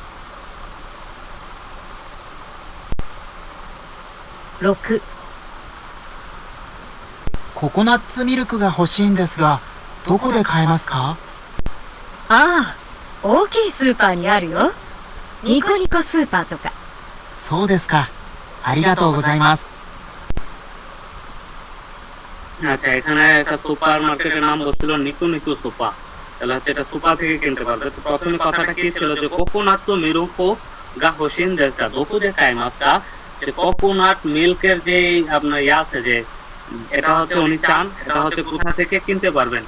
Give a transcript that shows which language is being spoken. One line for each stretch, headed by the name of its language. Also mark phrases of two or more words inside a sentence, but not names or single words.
Japanese: 6、ココナッツミルクが欲しいんですが、どこで買えますか？ああ、大きいスーパーにあるよ。ニコニコスーパーとか。そうですか。ありがとうございます。
Bangla: আচ্ছা এখানে একটা সুপার মার্কেটের নাম বলছিল নিকো নিকো সুপা, তাহলে হচ্ছে এটা সুপা থেকে কিনতে পারবে। তো প্রথমে কথাটা কি ছিল যে
Japanese: ココナッツミルクが欲しいんですがどこで買えますか,
Bangla: যে
English: coconut milk
Bangla: যে আপনার ইয়ে আছে যে এটা হচ্ছে উনি চান এটা হচ্ছে কোথা থেকে কিনতে পারবেন।